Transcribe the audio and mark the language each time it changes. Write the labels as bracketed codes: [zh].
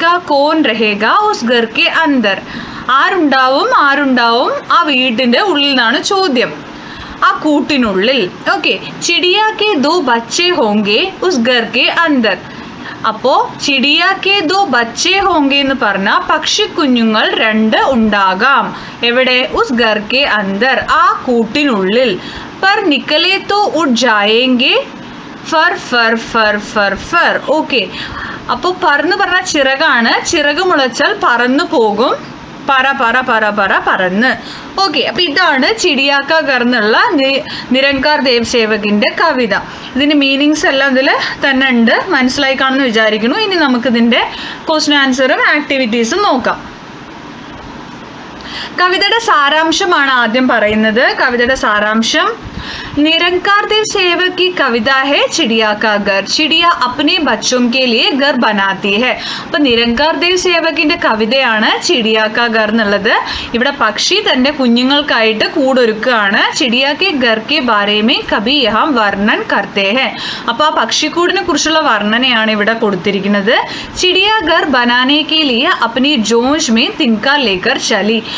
[hi] കോൻ രഹേഗാ ഉസ് ഘർ K അന്തർ, [ml] ആരുണ്ടാവും ആ വീടിന്റെ ഉള്ളിൽ നിന്നാണ് ചോദ്യം. ആ കൂട്ടിനുള്ളിൽ. ഓക്കെ. [hi] ചിടിയാ കെ ദോ ബച്ചേ ഹോങ്കെ ഉസ് ഘർ കെ അന്തർ. [ml] അപ്പോ [hi] ചിടിയാ കെ ദോ ബച്ചേ ഹോങ്കെ [ml] എന്ന് പറഞ്ഞാൽ പക്ഷിക്കുഞ്ഞുങ്ങൾ 2 ഉണ്ടാകാം. എവിടെ? [hi] ഉസ് ഘർ കെ അന്തർ, [ml] ആ കൂട്ടിനുള്ളിൽ. [hi] पर निकले तो उड़ जाएंगे फर फर फर फर फर. [ml] ഓക്കെ. അപ്പോൾ പറന്ന് പറഞ്ഞാൽ ചിറകാണ്, ചിറക് മുളച്ചാൽ പറന്നു പോകും. പറ പറ പറ പറ പറന്ന്. ഓക്കെ. അപ്പൊ ഇതാണ് ചിടിയാ കാ ഘർ എന്നുള്ള നിരങ്കാർ ദേവ് സേവകിന്റെ കവിത. ഇതിന്റെ മീനിങ്സ് എല്ലാം ഇതിൽ തന്നെ ഉണ്ട്, മനസ്സിലായി കാണുമെന്ന് വിചാരിക്കുന്നു. ഇനി നമുക്ക് ഇതിന്റെ ക്വസ്റ്റ്യൻ ആൻസറും ആക്ടിവിറ്റീസും നോക്കാം. കവിതയുടെ സാരാംശമാണ് ആദ്യം പറയുന്നത്. കവിതയുടെ സാരാംശം: [hi] निरंकार देव सेवक की कविता है चिड़िया का घर. चिड़िया अपने बच्चों के लिए घर बनाती है. [ml] അപ്പൊ നിരങ്കാർ ദേവ് സേവകിന്റെ കവിതയാണ് ചിടിയാ കാ ഘർ എന്നുള്ളത്. ഇവിടെ പക്ഷി തന്റെ കുഞ്ഞുങ്ങൾക്കായിട്ട് കൂടൊരുക്കുകയാണ്. [hi] ചിടിയാ കെ ഘർ കെ ബാരേ മേ കഭി യഹാം വർണ്ണൻ കർത്തേ ഹെ. [ml] അപ്പൊ ആ പക്ഷിക്കൂടിനെ കുറിച്ചുള്ള വർണ്ണനയാണ് ഇവിടെ കൊടുത്തിരിക്കുന്നത്. [hi] ചിടിയാ ഘർ ബനാനെ കെ ലിയെ അപ്നി ജോഞ്ച് മേ തിൻകാ ലേക്കർ ചലി.